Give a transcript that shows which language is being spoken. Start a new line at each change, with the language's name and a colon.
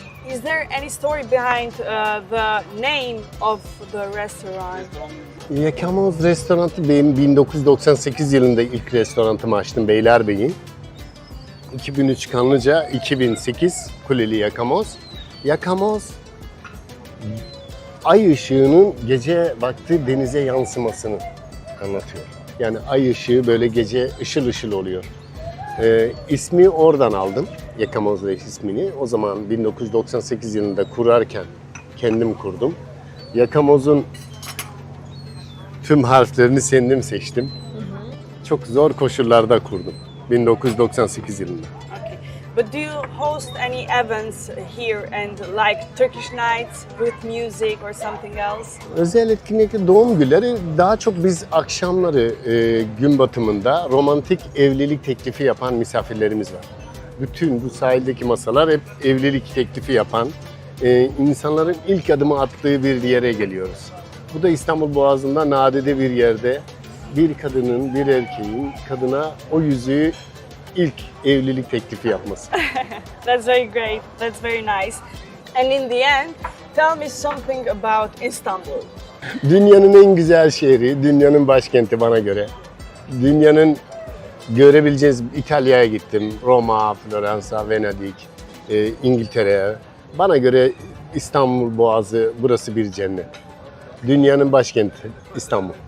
English: Is there any story behind the name of the restaurant?
Turkish: Yakamoz restoranı benim 1998 yılında ilk restoranımı açtım Beylerbeyi. 2003 Kanlıca, 2008 Kuleli Yakamoz. Yakamoz ay ışığının gece vakti denize yansımasını anlatıyor. Yani ay ışığı böyle gece ışıl ışıl oluyor. İsmi oradan aldım. Yakamoz Reis ismini. O zaman 1998 yılında kurarken kendim kurdum. Yakamoz'un tüm harflerini kendim seçtim. Çok zor koşullarda kurdum. 1998 yılında.
English: Okay. But do you host any events here and like Turkish nights with music or something else?
Turkish: Özel etkinlikler, doğum günleri daha çok biz akşamları gün batımında romantik evlilik teklifi yapan misafirlerimiz var. Bütün bu sahildeki masalar hep evlilik teklifi yapan, insanların ilk adımı attığı bir yere geliyoruz. Bu da İstanbul Boğazı'nda nadide bir yerde bir kadının, bir erkeğin kadına o yüzüğü ilk evlilik teklifi yapması.
English: That's very great. That's very nice. And in the end, tell me something about Istanbul.
Turkish: Dünyanın en güzel şehri, dünyanın başkenti bana göre. Dünyanın görebileceğiniz İtalya'ya gittim. Roma, Floransa, Venedik, İngiltere'ye. Bana göre İstanbul Boğazı burası bir cennet. Dünyanın başkenti İstanbul.